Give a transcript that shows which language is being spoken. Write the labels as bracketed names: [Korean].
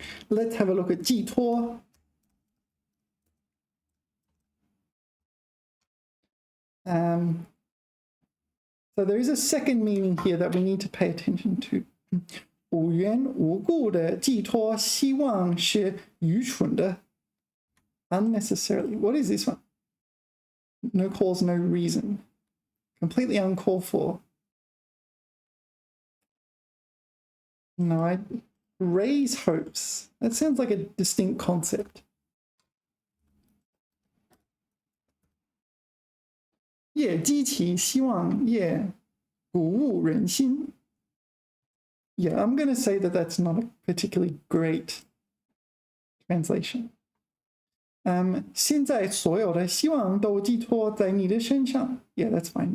[English] Let's have a look at detour. So there is a second meaning here that we need to pay attention to. [Chinese] 无缘无故的寄托希望是愚蠢的 unnecessarily. [English] What is this one? No cause, no reason. Completely uncalled for. No, I raise hopes. That sounds like a distinct concept. Yeah, 激起希望 yeah, 鼓舞人心 Yeah, I'm going to say that that's not a particularly great translation. [Chinese] 现在所有的希望都寄托在你的身上 [English] Yeah, that's fine.